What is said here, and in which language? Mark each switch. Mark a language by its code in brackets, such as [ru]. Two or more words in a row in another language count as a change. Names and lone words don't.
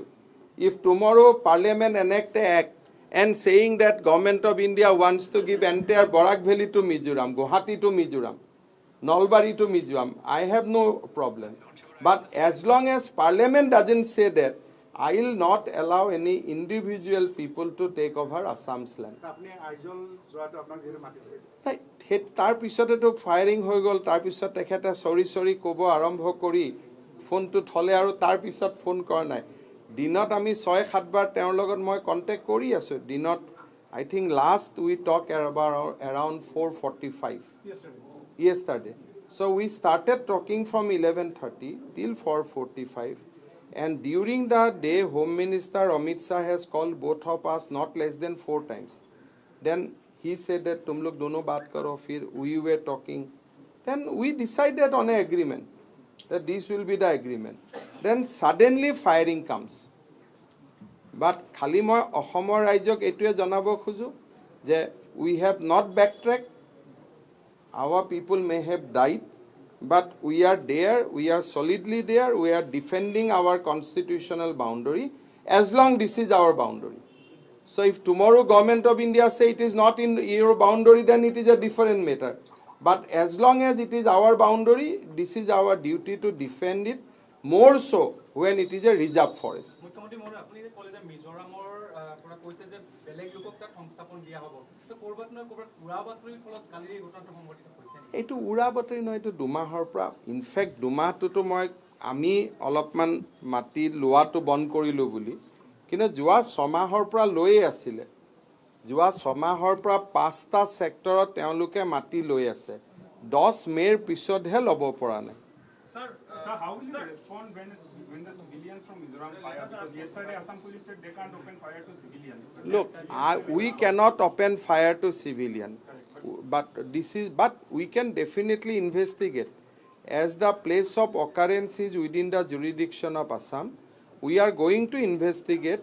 [en] If tomorrow Parliament enact an act and saying that Government of India wants to give entire Barak Valley to Mizoram, Guwahati to Mizoram, Nalbari to Mizoram, I have no problem. But as long as Parliament doesn't say that, I will not allow any individual people to take over Assam's land. [as] আপুনি আইজল যোৱাটো আপোনাক যিহেতু মাতিছিলে তাৰ পিছতেতো ফায়াৰিং হৈ গ'ল, তাৰ পিছত তেখেতে চৰি ক'ব আৰম্ভ কৰি ফোনটো থলে আৰু তাৰ পিছত ফোন কৰা নাই। দিনত আমি 6-7 বাৰ তেওঁৰ লগত মই কণ্টেক্ট কৰি আছোঁ। দিনত [en] I think last we talked about around 4:45 yesterday. So we started talking from 11:30 till 4:45. And during the day, Home Minister Amit Shah has called both of us not less than 4 times. Then he said that [hi] तुम लोग दोनों बात करो, [en] fir we were talking. Then we decided on an agreement that this will be the agreement. Then suddenly firing comes. [as] But খালি মই অসমৰ ৰাইজক এইটোৱে জনাব খোজো যে [en] we have not backtracked. Our people may have died, but we are there, we are solidly there, we are defending our constitutional boundary as long this is our boundary. So if tomorrow Government of India say it is not in your boundary, then it is a different matter. But as long as it is our boundary, this is our duty to defend it, more so when it is a reserve forest. [as] মুখ্যমন্ত্ৰী মহোদয় আপুনি যে ক'লে যে মিজোৰামৰ পৰা কৈছে যে বেলেগ লোকক তাত সংস্থাপন দিয়া হ'ব তো ক'ৰবাত নহয় ক'ৰবাত উৰা বাতৰিৰ ফলত কালিৰ এই ঘটনাটো সংঘটিত হৈছে এইটো উৰা বাতৰি নহয়, এইটো দুমাহৰ পৰা ইনফেক্ট দুমাহটোতো আমি অলপমান মাটি লোৱাটো বন্ধ কৰিলোঁ বুলি, কিন্তু যোৱা 6 মাহৰ পৰা লৈয়ে আছিলে। যোৱা 6 মাহৰ পৰা 5টা ছেক্টৰত তেওঁলোকে মাটি লৈ আছে। 10 মে'ৰ পিছতহে ল'ব পৰা নাই। [en] Sir, how will you respond when the civilians from Mizoram fire? Because yesterday Assam police said they can't open fire to civilians. Look, we cannot open fire to civilian, but we can definitely investigate. As the place of occurrence is within the jurisdiction of Assam, we are going to investigate.